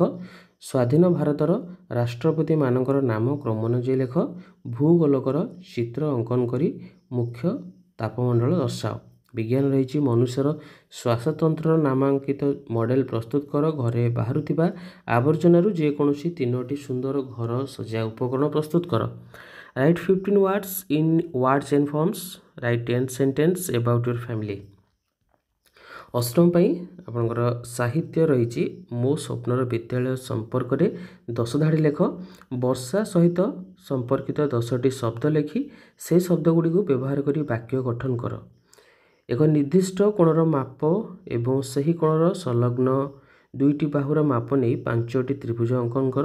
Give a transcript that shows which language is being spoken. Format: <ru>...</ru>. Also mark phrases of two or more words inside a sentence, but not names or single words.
<or>ସ୍ୱାଧୀନ ଭାରତର ରାଷ୍ଟ୍ରପତିମାନଙ୍କର ନାମ କ୍ରମ ଅନୁଯାୟୀ ଲେଖ। ଭୂଗୋଳକର ଚିତ୍ର ଅଙ୍କନ କରି ମୁଖ୍ୟ ତାପମଣ୍ଡଳ ଦର୍ଶାଅ। ବିଜ୍ଞାନ ରହିଛି ମନୁଷ୍ୟର ଶ୍ୱାସତନ୍ତ୍ରର ନାମାଙ୍କିତ ମଡେଲ ପ୍ରସ୍ତୁତ କର। ଘରେ ବାହାରୁଥିବା ଆବର୍ଜନାରୁ ଯେକୌଣସି 3ଟି ସୁନ୍ଦର ଘର ସଜ୍ଜା ଉପକରଣ ପ୍ରସ୍ତୁତ କର।</or> <en>Write 15 words in words and forms. Write 10 sentences about your family.</en> <or>ଅଷ୍ଟମ ପାଇଁ ଆପଣଙ୍କର ସାହିତ୍ୟ ରହିଛି ମୋ ସ୍ୱପ୍ନର ବିଦ୍ୟାଳୟ ସମ୍ପର୍କରେ 10 ଧାଡ଼ି ଲେଖ। ବର୍ଷା ସହିତ ସମ୍ପର୍କିତ 10ଟି ଶବ୍ଦ ଲେଖି ସେ ଶବ୍ଦଗୁଡ଼ିକୁ ବ୍ୟବହାର କରି ବାକ୍ୟ ଗଠନ କର। ଏକ ନିର୍ଦ୍ଦିଷ୍ଟ କୋଣର ମାପ ଏବଂ ସେହି କୋଣର ସଂଲଗ୍ନ 2ଟି ବାହୁର ମାପ ନେଇ 5ଟି ତ୍ରିଭୁଜ ଅଙ୍କନ କର।</or>